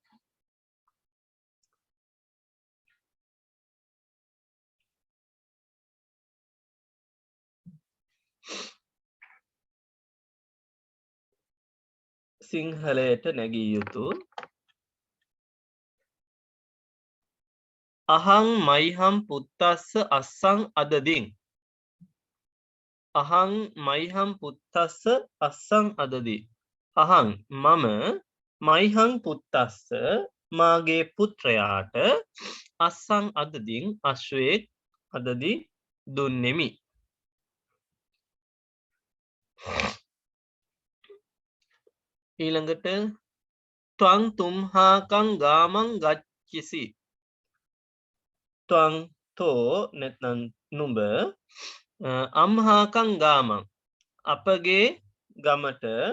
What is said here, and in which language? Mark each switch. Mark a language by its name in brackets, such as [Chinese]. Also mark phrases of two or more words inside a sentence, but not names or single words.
[Sinhala] සිංහලයට නැගී යුතු [Pali] අහං මයිහම් පුත්තස්ස අස්සං අදදින් අහං මයිහම් පුත්තස්ස අස්සං අදදි අහං මම මයිහං පුත්තස්ස [Sinhala] මාගේ පුත්‍රයාට [Pali] අස්සං අදදින් අශ්වයෙක් අදදි දුන්නෙමි ඊළඟට ත්වං තුම්හාකං ගාමං ගච්චිසි ත්වං [Sinhala] තෝ නැත්නම් නුඹ [Pali] අම්හාකං ගාමං [Sinhala] අපගේ ගමට